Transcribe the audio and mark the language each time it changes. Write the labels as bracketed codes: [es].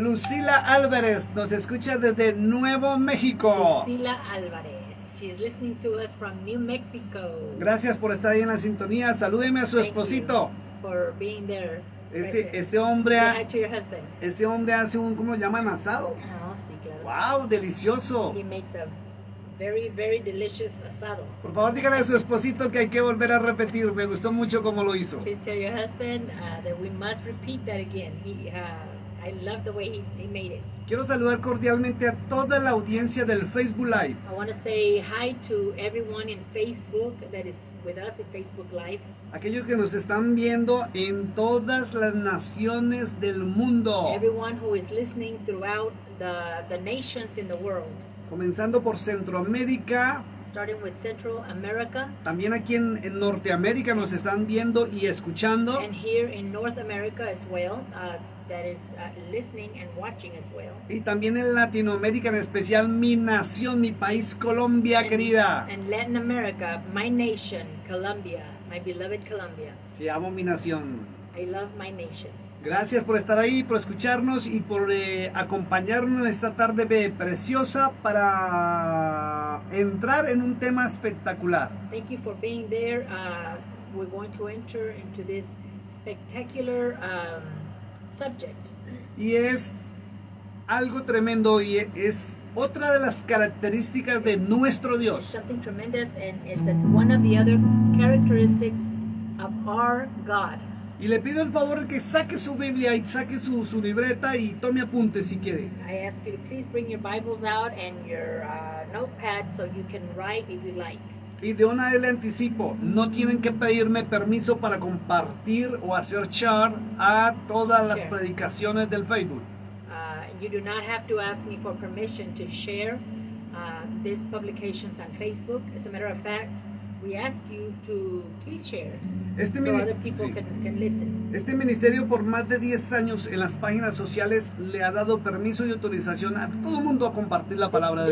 [es] Lucila Álvarez nos escucha desde Nuevo México. Lucila Álvarez. [en] She is listening to us from New Mexico. [es] Gracias por estar ahí en la sintonía. Salúdeme a su esposito. [en] For being there. [es] Este hombre, [en] Say hi to your husband. [es] este hombre hace un, ¿cómo lo llaman? Asado. Oh, sí, claro. Wow, delicioso. [en] He makes a very, very delicious asado. [es] Por favor, dígale a su esposito que hay que volver a repetir. Me gustó mucho cómo lo hizo. [en] Please tell your husband that we must repeat that again. I love the way he made it. [es] Quiero saludar cordialmente a toda la audiencia del Facebook Live. [en] I want to say hi to everyone in Facebook that is with us in Facebook Live. [es] Aquellos que nos están viendo en todas las naciones del mundo. [en] Everyone who is listening throughout the nations in the world. [es] Comenzando por Centroamérica. [en] Starting with Central America. [es] También aquí en Norteamérica nos están viendo y escuchando. [en] And here in North America as well. that is listening and watching as well. [es] Y también en Latinoamérica, en especial mi nación, mi país, Colombia, querida. [en] And Latin America, my nation, Colombia, my beloved Colombia. [es] Sí, amo mi nación. [en] I love my nation. [es] Gracias por estar ahí, por escucharnos y por acompañarnos en esta tarde preciosa para entrar en un tema espectacular. [en] Thank you for being there. We're going to enter into this spectacular subject. [es] Y es algo tremendo y es otra de las características de nuestro Dios. [en] Something tremendous, and it's one of the other characteristics of our God. [es] Y le pido el favor de que saque su Biblia y saque su libreta y tome apuntes si quiere. [en] I ask you to please bring your Bibles out and your notepad so you can write if you like. [es] Y de una vez le anticipo, no tienen que pedirme permiso para compartir o hacer share a todas las [en] Share. [es] predicaciones del Facebook. [en] You do not have to ask me for permission to share these publications on Facebook. As a matter of fact, we ask you to please share it [es] Este, [en] so mini- other people [es] sí. [en] can listen. [es] Este ministerio por más de 10 años en las páginas sociales le ha dado permiso y autorización a todo el mundo a compartir la palabra de